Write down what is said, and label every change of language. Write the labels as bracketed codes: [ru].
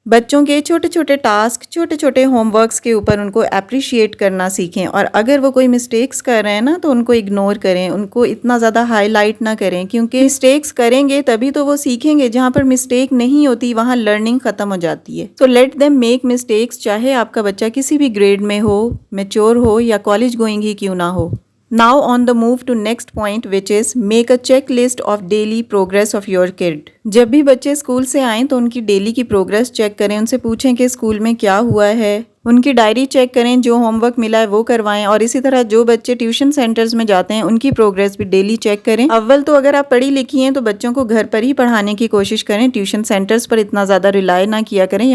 [ur] بچوں کے چھوٹے چھوٹے ٹاسک، چھوٹے چھوٹے ہوم ورکس کے اوپر ان کو اپریشیٹ کرنا سیکھیں، اور اگر وہ کوئی مسٹیکس کر رہے ہیں نا تو ان کو اگنور کریں، ان کو اتنا زیادہ ہائی لائٹ نہ کریں، کیونکہ مسٹیکس کریں گے تبھی تو وہ سیکھیں گے. جہاں پر مسٹیک نہیں ہوتی وہاں لرننگ ختم ہو جاتی ہے. [en] so let them make mistakes, [ur] چاہے آپ کا بچہ کسی بھی گریڈ میں ہو، میچور ہو یا کالج گوئنگ ہی کیوں نہ ہو. [en] Now on the move to next point, which is make a checklist of daily progress of your kid. [ur] جب بھی بچے اسکول سے آئیں تو ان کی ڈیلی کی پروگرس چیک کریں، ان سے پوچھیں کہ اسکول میں کیا ہوا ہے، ان کی ڈائری چیک کریں، جو ہوم ورک ملا ہے وہ کروائیں، اور اسی طرح جو بچے ٹیوشن سینٹرز میں جاتے ہیں ان کی پروگرس بھی ڈیلی چیک کریں. اول تو اگر آپ پڑھی لکھی ہیں تو بچوں کو گھر پر ہی پڑھانے کی کوشش کریں، ٹیوشن سینٹرز پر اتنا زیادہ ریلائی نہ کیا کریں.